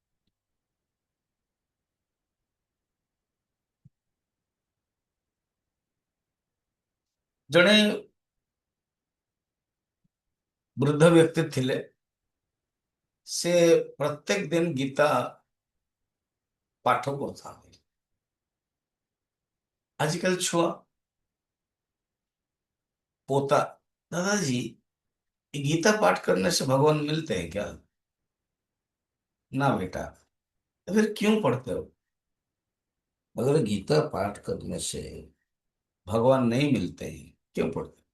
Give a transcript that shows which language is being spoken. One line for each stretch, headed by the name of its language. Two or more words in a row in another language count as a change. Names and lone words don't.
Odia: ଜଣେ ବୃଦ୍ଧ ବ୍ୟକ୍ତି ଥିଲେ, ସେ ପ୍ରତ୍ୟେକ ଦିନ ଗୀତା ପାଠ କରୁଥାନ୍ତି।
Hindi: आजकल छुआ पोता, दादाजी ये गीता पाठ करने से भगवान मिलते हैं क्या? ना बेटा। तो फिर क्यों पढ़ते हो? अगर गीता पाठ करने से भगवान नहीं मिलते हैं, क्यों पढ़ते हो?